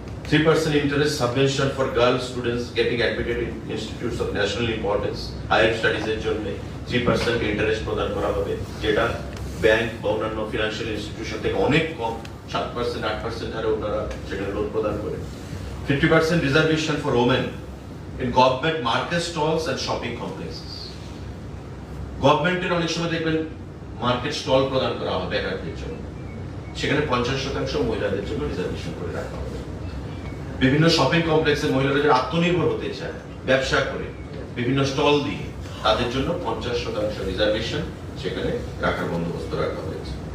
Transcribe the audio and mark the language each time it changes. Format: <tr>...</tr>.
<en>3% interest subvention for girl students getting admitted in institutes of national importance,</en> <bn>higher studies এর জন্য 3% interest প্রদান করা হবে, যেটা ব্যাংক বা অন্যান্য ফিনান্সিয়াল ইনস্টিটিউশন থেকে অনেক কম, 7% 8% হারে ওনারা সেখানে লোন প্রদান করে।</bn> <en>50% reservation for women in government market stalls and shopping complexes.</en> <bn>গভর্নমেন্টের অনেক সময় দেখবেন মার্কেট স্টল প্রদান করা হবে বেকারদের জন্য, সেখানে 50% মহিলাদের জন্য রিজার্ভেশন করে রাখা হবে। বিভিন্ন শপিং কমপ্লেক্সে মহিলারা যারা আত্মনির্ভর হতে চায় ব্যবসা করে বিভিন্ন স্টল দিয়ে, তাদের জন্য 50% রিজার্ভেশন সেখানে রাখার বন্দোবস্ত রাখা হয়েছে।</bn>